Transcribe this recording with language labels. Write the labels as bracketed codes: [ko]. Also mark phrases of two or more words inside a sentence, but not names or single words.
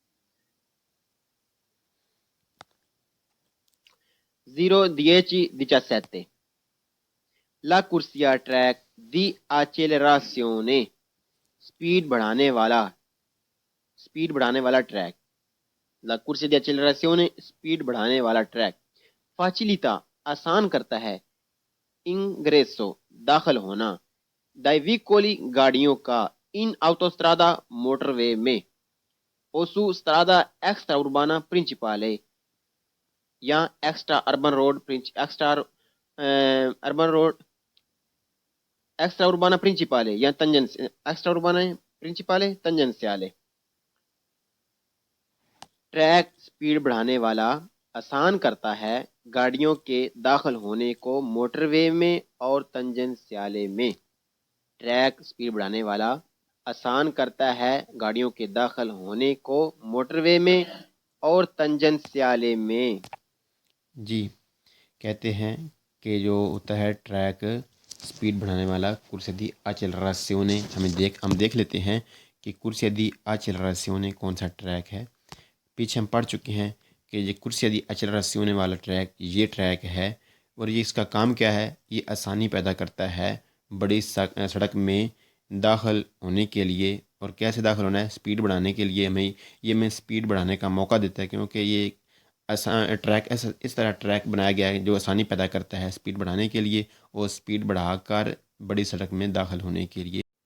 [it] 0:17 la corsia track di accelerazione, [ur] سپیڈ بڑھانے والا ٹریک، [it] la corsia di accelerazione, [ur] سپیڈ بڑھانے والا ٹریک، فاچیلیتا آسان کرتا ہے، انگریسو داخل ہونا، [it] dai veicoli [ur] گاڑیوں کا، [it] in autostrada [ur] موٹر وے میں، [it] اوسو strada extra urbana principale یا [en] extra urban road, [it] extra urbana principale یا extra urbana principale tangenziale. [ur] ٹریک سپیڈ بڑھانے والا آسان کرتا ہے گاڑیوں کے داخل ہونے کو موٹر وے میں اور تنجنسیالے میں۔ ٹریک سپیڈ بڑھانے والا آسان کرتا ہے گاڑیوں کے داخل ہونے کو موٹر وے میں اور تنجنسیالے میں۔ جی کہتے ہیں کہ جو ہوتا ہے ٹریک سپیڈ بڑھانے والا [it] corsia di accelerazione [ur] ہم دیکھ لیتے ہیں کہ [it] corsia di accelerazione [ur] کون سا ٹریک ہے۔ پیچھے ہم پڑھ چکے ہیں کہ یہ [it] corsia di accelerazione [ur] والا ٹریک یہ ٹریک ہے، اور یہ اس کا کام کیا ہے، یہ آسانی پیدا کرتا ہے بڑی سڑک میں داخل ہونے کے لیے۔ اور کیسے داخل ہونا ہے، سپیڈ بڑھانے کے لیے ہمیں سپیڈ بڑھانے کا موقع دیتا ہے، کیونکہ یہ ٹریک اس طرح ٹریک بنایا گیا ہے جو آسانی پیدا کرتا ہے سپیڈ بڑھانے کے لیے اور سپیڈ بڑھا کر بڑی سڑک میں داخل ہونے کے لیے۔